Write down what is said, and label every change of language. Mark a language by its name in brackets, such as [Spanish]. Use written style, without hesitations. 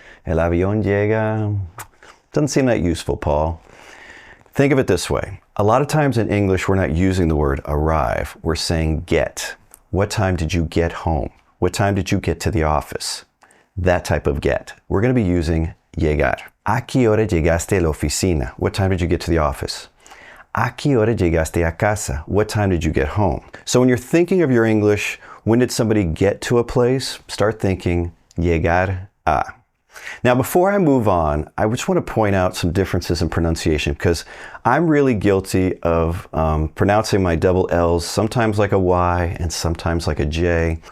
[Spanish] El avión llega? [English] Doesn't seem that useful, Paul. Think of it this way. A lot of times in English, we're not using the word arrive. We're saying get. What time did you get home? What time did you get to the office? That type of get. We're going to be using llegar. [Spanish] ¿A qué hora llegaste a la oficina? [English] What time did you get to the office? [Spanish] ¿A qué hora llegaste a casa? [English] What time did you get home? So when you're thinking of your English, when did somebody get to a place? Start thinking llegar a. Now, before I move on, I just want to point out some differences in pronunciation because I'm really guilty of pronouncing my double L's sometimes like a Y and sometimes like a J.